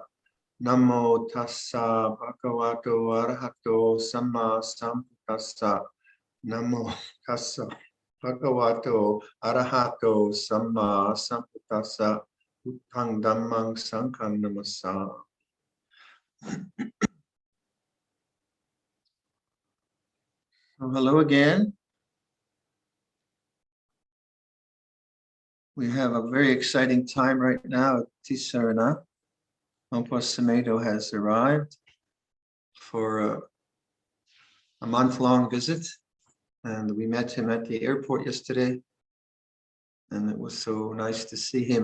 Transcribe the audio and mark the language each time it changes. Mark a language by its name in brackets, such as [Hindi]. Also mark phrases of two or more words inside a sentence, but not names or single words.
[Pali] Namo tassa bhagavato arahato samma sambuddhassa. Namo tassa bhagavato arahato samma sambuddhassa. Buddhang dhammang sanghang namassa. [English] Hello again. We have a very exciting time right now at Tisarana. Luang Por Viradhammo has arrived for a month-long visit, and we met him at the airport yesterday, and it was so nice to see him.